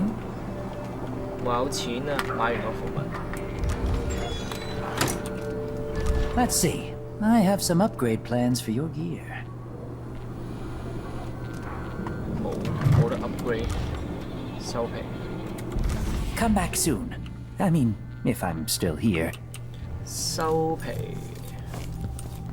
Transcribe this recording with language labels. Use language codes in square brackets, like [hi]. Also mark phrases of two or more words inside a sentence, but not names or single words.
[yue] 話有錢啊，買完個符文。 [en] Let's see. I have some upgrade plans for your gear. [yue] 冇得 upgrade， 收皮。 [en] Come back soon. I mean, if I'm still here. [yue] 收皮。